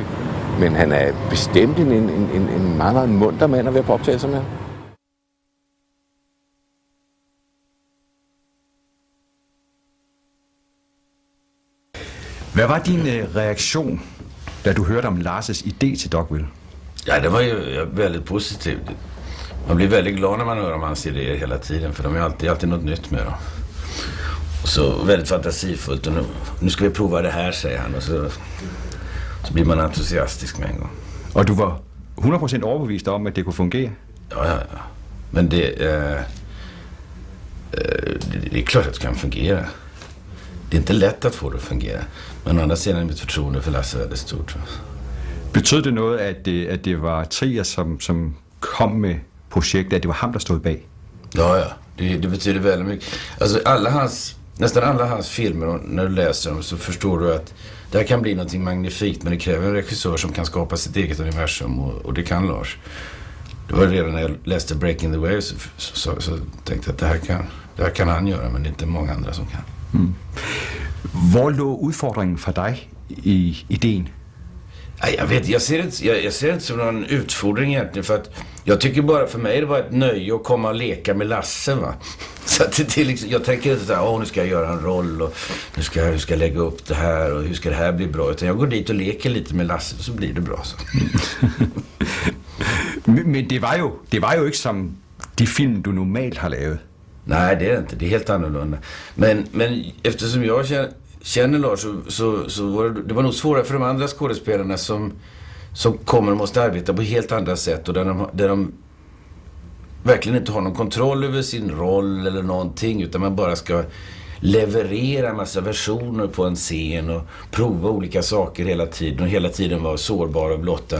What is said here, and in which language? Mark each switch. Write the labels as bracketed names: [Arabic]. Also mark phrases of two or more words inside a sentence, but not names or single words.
[Danish] Men han er bestemt en meget, meget munter mand at være på optagelser med. Hvad var din reaktion, da du hørte om Lars' idé til Dogville? [Swedish] Ja, det var ju väldigt positivt. Man blir väldigt glad när man hör om hans idéer hela tiden, för de är alltid något nytt med dem. Och så väldigt fantasifullt, och nu ska vi prova det här, säger han, och så blir man entusiastisk med en gång. [Danish] Og du var 100% overbevist om, at det kunne fungere? [Swedish] Ja. Men det är klart att det kan fungera. Det är inte lätt att få det att fungera. Men å andra sidan mitt förtroende för Lasse är det stort. [Danish] Betød det noget, at det var Trier, som kom med projektet, at det var ham, der stod bag? [Swedish] Ja. Det betyder väldigt mycket. Alltså nästan alla hans filmer, när du läser dem så förstår du att det här kan bli något magnifikt, men det kräver en regissör som kan skapa sitt eget universum, och det kan Lars. Det var redan när jag läste Breaking the Waves så tänkte jag att det här kan han göra, men det är inte många andra som kan. Mm. [Danish] Hvor lå udfordringen for dig i idén? [Swedish] Jag ser det inte som någon utfordring egentligen, för att jag tycker bara, för mig det var ett nöje att komma och leka med Lasse, va. Så att det liksom, jag tänker inte såhär, nu ska jag göra en roll, och hur ska jag lägga upp det här, och hur ska det här bli bra, utan jag går dit och leker lite med Lasse, så blir det bra så. [Danish] Men det var jo ikke som de film du normalt har lavet. [Swedish] Nej, det är det inte. Det är helt annorlunda. Men eftersom jag känner Lars så var det var nog svårare för de andra skådespelarna som kommer och måste arbeta på helt andra sätt, och där de verkligen inte har någon kontroll över sin roll eller någonting, utan man bara ska leverera en massa versioner på en scen och prova olika saker hela tiden, och hela tiden vara sårbar och blotta.